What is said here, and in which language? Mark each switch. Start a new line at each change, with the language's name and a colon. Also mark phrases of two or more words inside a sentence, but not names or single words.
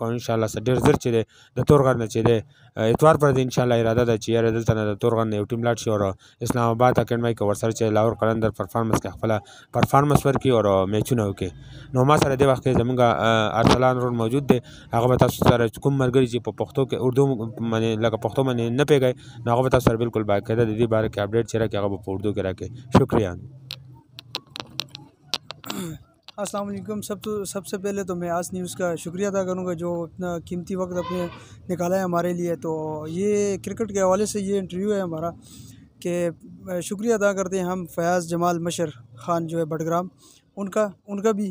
Pashto: انشاءالله ډېر ژر چې دی د تورغټ نه چې دی اتوار پر دی انشاءالله اراده ده چې یاره دلته نه د تورغټ نه یو ټیم لاړ شي او اسلام آباد اکیډمۍ کې ورسره چې لاهور قلندر پرفارمنس کې خپله پرفارمنس ورکړي او میچونه وکړي. نو ما سره دې وخت کې زموږ ارسلان رول موجود دی، هغه به تاسو سره کوم ملګري چې په پښتو کې اردو باندې لکه پښتو باندې نه پوهېږئ نو هغه به تاسو سره بالکل باقاعده د دې باره کې اپډیټ چې راکړي هغه به په اردو کې راکړي.
Urdu: شکریہ. السلام علیکم. سب سے پہلے تو میں آج نیوز کا شکریہ ادا کروں گا جو اتنا قیمتی وقت آپ نے نکالا ہے ہمارے لیے. تو یہ کرکٹ کے حوالے سے یہ انٹرویو ہے ہمارا کہ شکریہ ادا کرتے ہیں ہم فیاض جمال مشر خان جو ہے بڈگرام ان کا بھی.